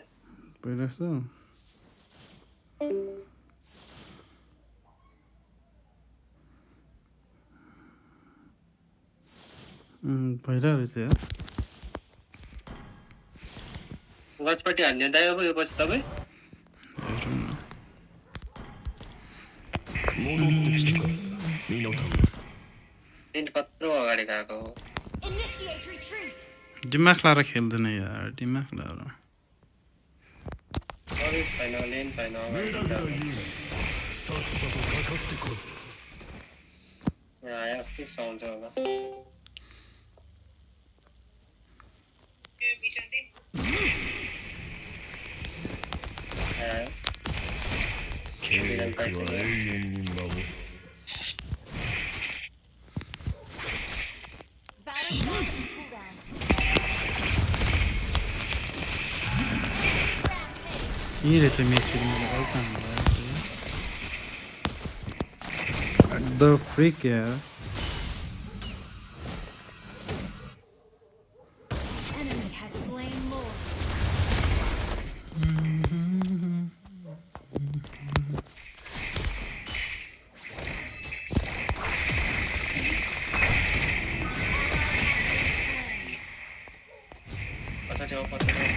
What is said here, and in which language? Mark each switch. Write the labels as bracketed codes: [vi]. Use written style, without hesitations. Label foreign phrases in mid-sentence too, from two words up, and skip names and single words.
[ne] पहिला जस्तो पहिला रहेछ यार वाचपट्टि हान्ने दाइ अब यो पछि तपाईँ [ja] 戻ってきたかミノタウロス [ne] टेन्ट कत्रो अगाडि गएको हो [en] Initiate retreat. [ne] दिमाग लाएर खेल्दैन यार दिमाग लाएर अरू छैन लेन छैन [ja] 無駄だ言うさっさとかかってこい [ne] यहाँ आयो के साउन्ड छ होला आयो [ja] 契約は永遠に守る [en] Battle spell in cooldown. Rampage. [ne] यही रहेछ [en] mess the freak [ne] यार [en] Enemy has slain Lord. [ne] पछाडि आऊ पछाडि